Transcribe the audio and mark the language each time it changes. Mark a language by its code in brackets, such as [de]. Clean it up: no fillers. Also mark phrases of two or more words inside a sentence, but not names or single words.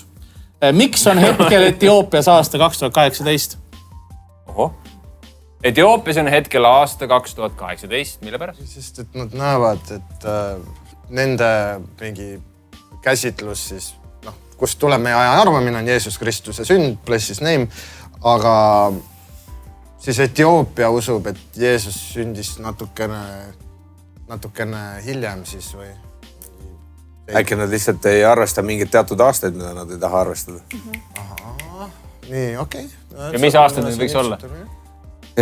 [et] Miks on hetkel Etioopias aasta 2018? Oho. Etioopias on hetkel aasta 2018. Mille pärast? Sest et nad näevad, et nende mingi käsitlus siis, kust tuleb meie aja arvamine on Jeesus Kristuse sünd, [en] bless his name, [et] aga siis Etioopia usub, et Jeesus sündis natukene hiljem siis või? Äkki nad lihtsalt ei arvesta mingit teatud aastaid, mida nad ei taha arvestada. Nii, okei. Ja mis aastad need võiks olla?